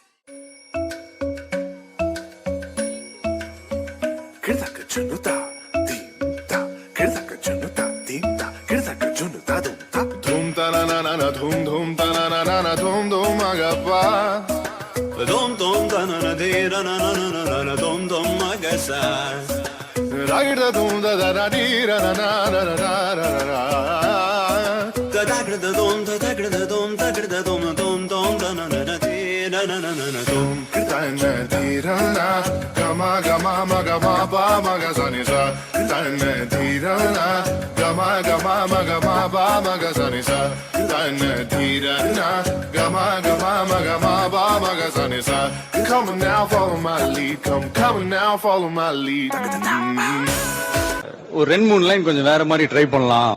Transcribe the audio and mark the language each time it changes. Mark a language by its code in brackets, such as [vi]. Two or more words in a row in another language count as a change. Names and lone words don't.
[en] धूम तना ना ना धूम तना ना ना धूम agappa dom na na de na na na na dom magasa ragda dum da da di ra na na na na na da da dom da dom da na na na de na na na na dom kirtana di ra na gama gama maga ma ba maga sani sa kirtana di ra na gama gama maga ma ba maga sani sa kirtana di ra na gama gama maga ma ba maga sani sa come now follow my lead come now follow my lead [ta] ஒரு 2-3 லைன் கொஞ்சம் வேற மாதிரி ட்ரை பண்ணலாம்.